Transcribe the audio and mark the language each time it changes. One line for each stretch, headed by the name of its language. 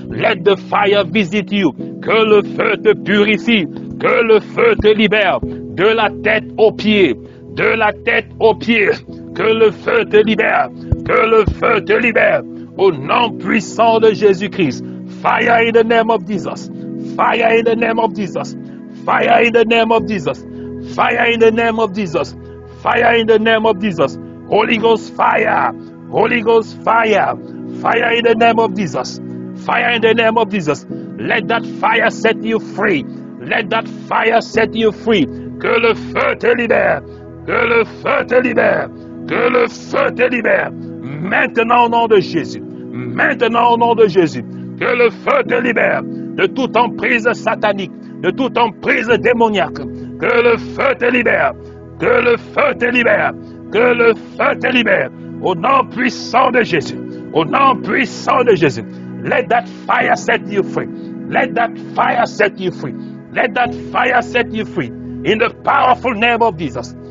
English: Let the fire visit you.
French: Que le feu te purifie. Que le feu te libère. De la tête aux pieds. De la tête aux pieds, que le feu te libère, que le feu te libère, au nom puissant de Jésus-Christ.
English: Fire in the name of Jesus, fire in the name of Jesus, fire in the name of Jesus, fire in the name of Jesus, fire in the name of Jesus, Holy Ghost fire, Holy Ghost fire, fire in the name of Jesus, fire in the name of Jesus. Let that fire set you free, let that fire set you free,
French: que le feu te libère. Que le feu te libère, que le feu te libère, maintenant au nom de Jésus, maintenant au nom de Jésus, que le feu te libère de toute emprise satanique, de toute emprise démoniaque, que le feu te libère, que le feu te libère, que le feu te libère, au nom puissant de Jésus, au nom puissant de Jésus.
English: Let that fire set you free, let that fire set you free, let that fire set you free, in the powerful name of Jesus.